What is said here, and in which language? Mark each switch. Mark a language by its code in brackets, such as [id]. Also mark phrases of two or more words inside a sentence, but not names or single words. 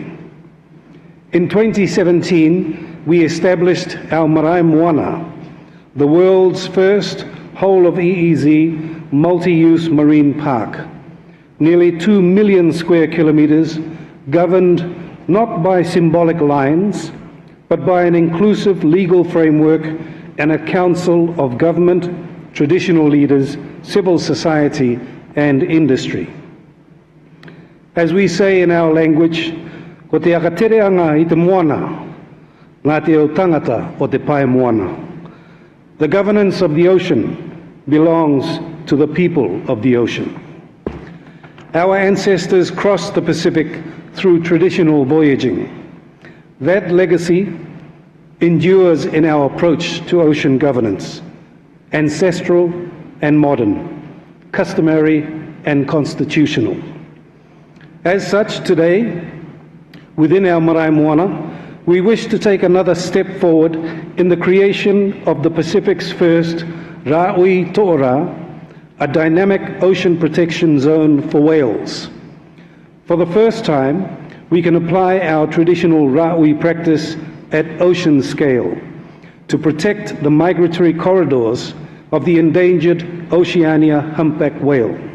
[en] In 2017, we established our Marae Moana, the world's first whole-of-EEZ multi-use marine park, nearly 2 million square kilometers, governed not by symbolic lines, but by an inclusive legal framework and a council of government, traditional leaders, civil society, and industry. As we say in our language, [rar] ko te akatereanga I te moana, ngā te o tangata o te pae moana. [en] The governance of the ocean belongs to the people of the ocean. Our ancestors crossed the Pacific through traditional voyaging. That legacy endures in our approach to ocean governance, ancestral and modern, customary and constitutional. As such, today, within our marae moana, we wish to take another step forward in the creation of the Pacific's first Rāui To'ora, a dynamic ocean protection zone for whales. For the first time, we can apply our traditional Rāui practice at ocean scale to protect the migratory corridors of the endangered Oceania humpback whale.